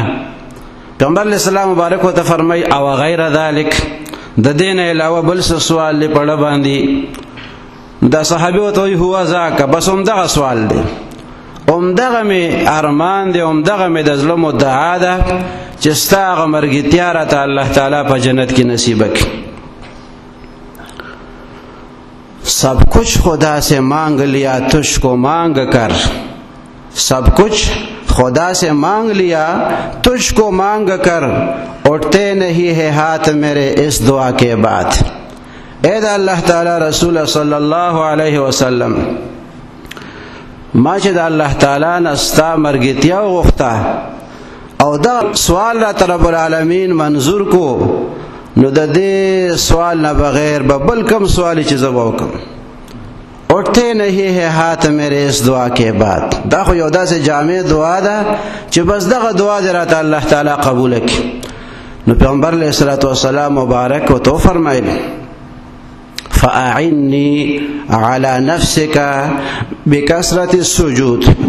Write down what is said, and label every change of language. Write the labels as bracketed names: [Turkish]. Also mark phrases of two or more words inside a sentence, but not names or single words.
[Pashto] پیغمبر علیہ السلام مبارک ته فرمای او [Arabic] غیر ذلک [Pashto] د دین علاوه بل څه سوال لې پړه باندې. دا صحابي وته [Arabic] هو ذاک [Pashto] بس دغه سوال دی، دغه می ارمان دی، دغه می د زړه مدعا ده چې ستا هغه مرګتیا راته الله تعالی په جنت کې نصیب کړي. [Urdu] سب کچھ خدا سے مانگ لیا تجھ کو مانگ کر، سب کچھ خدا سے مانگ لیا تجھ کو مانگ کر، اٹھتے نہیں ہے ہاتھ میرے اس دعا کے بعد. [Pashto] اے دا اللہ تعالی رسول صلی اللہ علیہ وسلم ما چې دا الله تعالی نستا مرګتیا وغوښته او دا سوال را رب العالمین منظور کو، نو د دې سوال نه بغیر به بل کم سوالی چې زه وکم. [Urdu] اٹھتے نہیں ہے ہاتھ میرے اس دعا کے بعد. [Pashto] دا خو یو داسې جامع دعا ده چې بس دغه دعا دې راته الله تعالی قبول کړي. نو پیغمبر [Arabic] علیه الصلاۃ والسلام [Pashto] مبارک ورته فرمایل [Arabic] فاعنی علی نفسک بکثرة السجود.